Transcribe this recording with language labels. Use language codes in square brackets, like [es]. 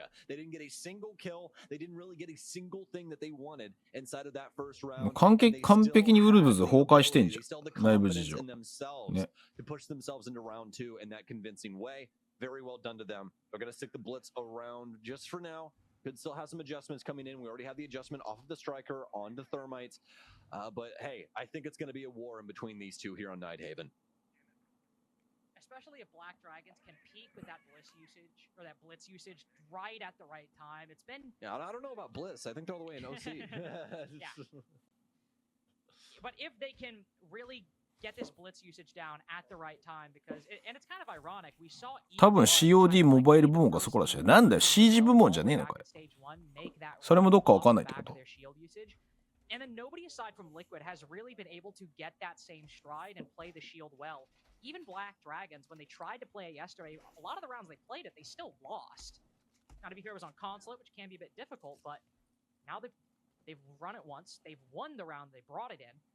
[en] They didn't get a single kill. They didn't really get a single thing that they wanted inside of that first round. [ja] 完璧にウルブズ崩壊してんじゃん。内部事情。ね。 [en] To push themselves into round 2 in that convincing way. Very well done to them. They're going to stick the blitz around just for now. Could still have some adjustments coming in. We already have the adjustment off of the striker onto thermites. But hey, I think it's going to be a war in between these two here on Nighthaven. Especially if BlackDragons can peak with that blitz usage right at the right time. It's been. Yeah, I don't know about blitz. I think they're all the way in OC. Yeah. But if they can really get this blitz usage down at the right time, because and it's kind of ironic. We saw. [ja] 多分 COD モバイル部門がそこらしい。なんだよ CG 部門じゃねえのかよ。それもどっかわかんないってこと。 [en] And then nobody aside from Liquid has really been able to get that same stride and play the shield well. Even BlackDragons, when they tried to play it yesterday, a lot of the rounds they played it, they still lost. Now, to be fair, it was on consulate, which can be a bit difficult, but now they've run it once. They've won the round. They brought it in.